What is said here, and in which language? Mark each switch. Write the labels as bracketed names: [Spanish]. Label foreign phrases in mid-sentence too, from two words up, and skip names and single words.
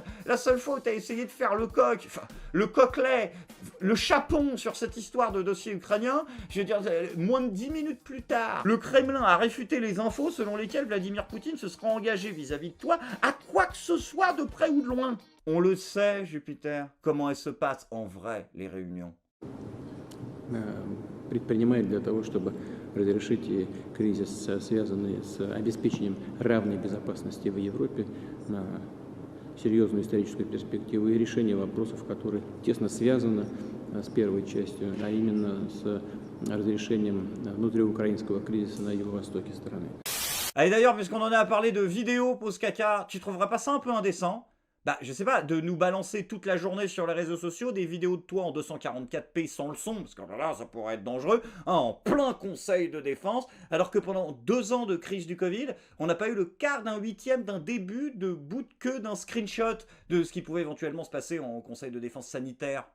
[French] La seule fois où t'as essayé de faire le coq, enfin, le coquelet, le chapon sur cette histoire de dossier ukrainien, je veux dire, moins de 10 minutes plus tard, le Kremlin a réfuté les infos selon lesquelles Vladimir Poutine se serait engagé vis-à-vis de toi à quoi que ce soit de près ou de loin. On le sait, Jupiter, comment elles se passent en vrai, les réunions. [Russian] Предпринимает для того, чтобы разрешить кризис, связанный с обеспечением равной безопасности в Европе на серьезную историческую перспективу и решение вопросов, которые тесно связаны с первой частью, а именно с разрешением внутриукраинского кризиса на юго-востоке страны. [French] Et d'ailleurs, puisqu'on en a parlé de vidéos pause caca, tu trouverais pas ça un peu indécent? Bah, je sais pas, de nous balancer toute la journée sur les réseaux sociaux des vidéos de toi en 244p sans le son, parce que là, ça pourrait être dangereux, en plein conseil de défense, alors que pendant 2 ans de crise du Covid, on n'a pas eu le quart d'un huitième d'un début de bout de queue d'un screenshot de ce qui pouvait éventuellement se passer en conseil de défense sanitaire.